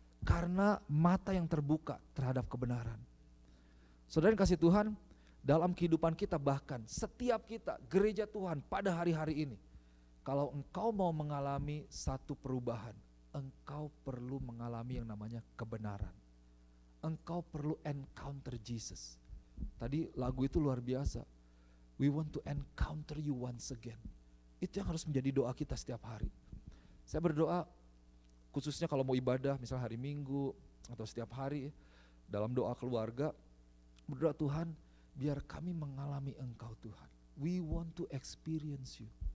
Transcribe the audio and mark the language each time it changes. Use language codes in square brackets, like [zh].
[id] Karena mata yang terbuka terhadap kebenaran. Saudara yang kasih Tuhan, dalam kehidupan kita bahkan setiap kita gereja Tuhan pada hari-hari ini, kalau engkau mau mengalami satu perubahan, engkau perlu mengalami yang namanya kebenaran. Engkau perlu [en] encounter Jesus. [id] Tadi lagu itu luar biasa. [en] We want to encounter you once again. [id] Itu yang harus menjadi doa kita setiap hari. Saya berdoa khususnya kalau mau ibadah, misalnya hari Minggu atau setiap hari dalam doa keluarga, berdoa Tuhan, biar kami mengalami Engkau Tuhan. [en] We want to experience you.